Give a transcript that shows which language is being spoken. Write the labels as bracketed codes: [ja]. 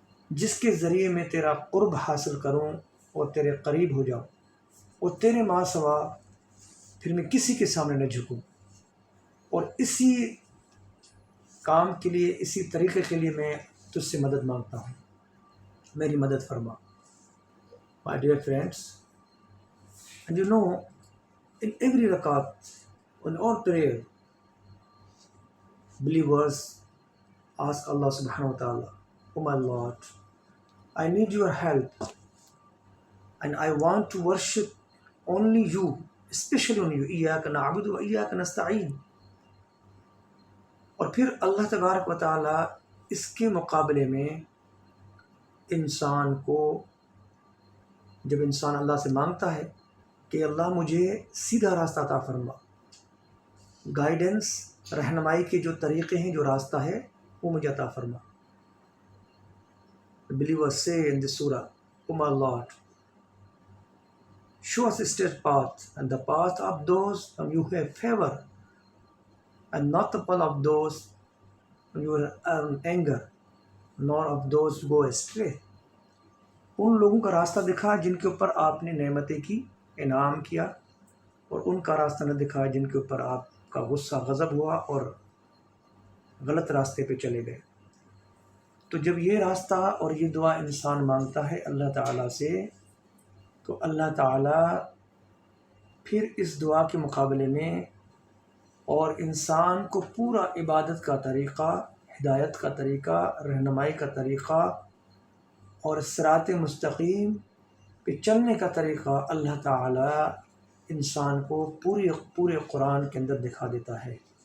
[ur] جس کے ذریعے میں تیرا قرب حاصل کروں اور تیرے قریب ہو جاؤں، اور تیرے ماں سوا پھر میں کسی کے سامنے نہ جھکوں، اور اسی کام کے لیے، اسی طریقے کے لیے میں تجھ سے مدد مانگتا ہوں، میری مدد فرما۔ [en] My dear friends, and you know, in every rakat, in all prayer, believers ask Allah subhanahu wa ta'ala, "Oh my Lord, I need your help, and I want to worship only you, especially only you. [ar] Iyyaka na'budu wa iyyaka nasta'in." [ur] اور پھر اللہ تبارک و تعالیٰ اس کے مقابلے میں انسان کو، جب انسان اللہ سے مانگتا ہے کہ اللہ مجھے سیدھا راستہ عطا فرما، گائیڈنس، رہنمائی کے جو طریقے ہیں، جو راستہ ہے، وہ مجھے عطا فرما۔ [en] The believers say in this surah, "Oh my Lord, show us a straight path, and the path of those whom you have favor, and not the path of those whom you are anger, nor of those who go astray." [ur] ان لوگوں کا راستہ دکھا جن کے اوپر آپ نے نعمتیں کی، انعام کیا، اور ان کا راستہ نہ دکھا جن کے اوپر آپ کا غصہ، غضب ہوا اور غلط راستے پہ چلے گئے۔ تو جب یہ راستہ اور یہ دعا انسان مانگتا ہے اللہ تعالیٰ سے، تو اللہ تعالیٰ پھر اس دعا کے مقابلے میں اور انسان کو پورا عبادت کا طریقہ، ہدایت کا طریقہ، رہنمائی کا طریقہ اور صراط مستقیم پہ چلنے کا طریقہ اللہ تعالیٰ انسان کو پورے قرآن کے اندر دکھا دیتا ہے۔